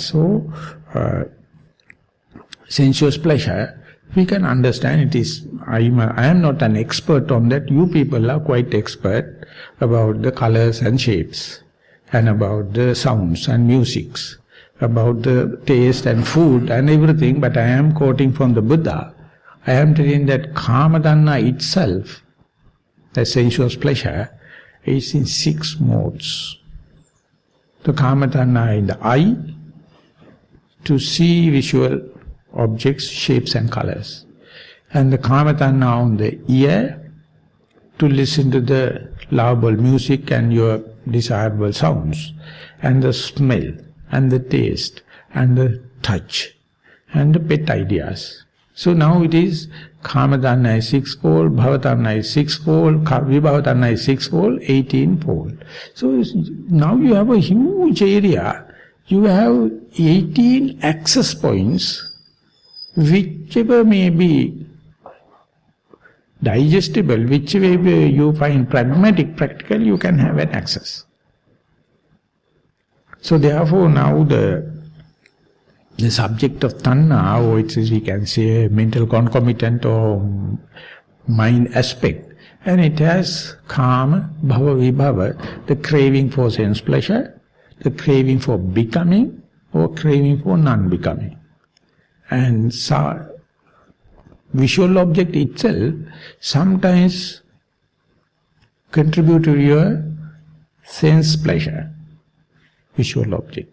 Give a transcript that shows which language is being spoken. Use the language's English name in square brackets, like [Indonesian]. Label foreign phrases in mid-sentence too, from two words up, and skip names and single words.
[English] So, sensuous pleasure, we can understand it is, I am not an expert on that, you people are quite expert about the colors and shapes, and about the sounds and musics, about the taste and food and everything, but I am quoting from the Buddha. I am telling that [Pali] kama tanha [English] itself, the sensuous pleasure, is in 6 modes. The [Pali] kama tanha [English] in the eye, to see visual objects, shapes and colors. And the [Pali] kama tanha [English] on the ear, to listen to the lovable music and your desirable sounds. And the smell, and the taste, and the touch, and the pet ideas. So now it is [Pali] kama tanha [English] is 6-fold, [Pali] bhava tanha [English] is 6-fold, [Pali] vibhava tanha [English] is 6-fold, 18-fold. So now you have a huge area. You have 18 access points, whichever may be digestible, whichever you find pragmatic, practical, you can have an access. So therefore now the subject of tanha, or it is, we can say, mental concomitant or mind aspect, and it has [Pali] kama, bhava, vibhava, [English] the craving for sense pleasure, the craving for becoming, or craving for non-becoming. And visual object itself sometimes contribute to your sense pleasure, visual object.